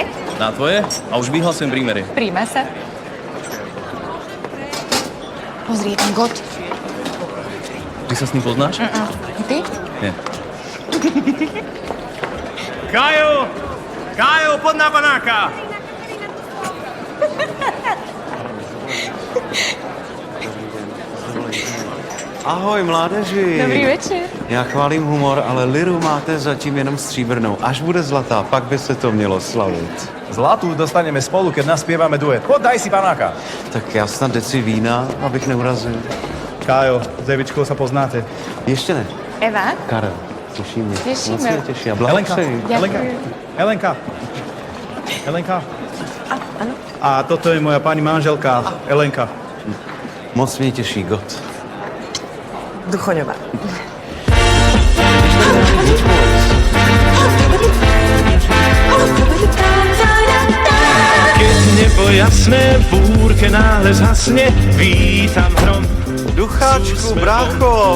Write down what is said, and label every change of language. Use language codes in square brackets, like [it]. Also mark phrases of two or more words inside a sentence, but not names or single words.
[sk] Na tvoje? A už vyhlasujem prímery. Príjme sa. Pozri, je tam God. Ty sa s ním poznáš? Ty? Nie. Kajo, poď na panáka! [cs] Ahoj, mládeži. Dobrý večer. Já chválím humor, ale liru máte zatím jenom stříbrnou. Až bude zlatá, pak by se to mělo slavit. [sk] Zlatú dostaneme spolu, keď naspievame duet. Poď, daj si panáka. [cs] Tak já snad deci vína, abych neurazil. [sk] Kájo, s Evičkou sa poznáte. [cs] Ještě ne. Eva? Karel, těší mě. Těšíme. Moc mě těší. A Helenka, blahopřeji. Helenka. [sk] A toto je moja pani manželka, Elenka. [cs] Moc mě těší, God. Duchoňová. [sk] Keď nebo jasné, v búrke náhle zhasne, vítam hrom. [cs] Ducháčku, brácho.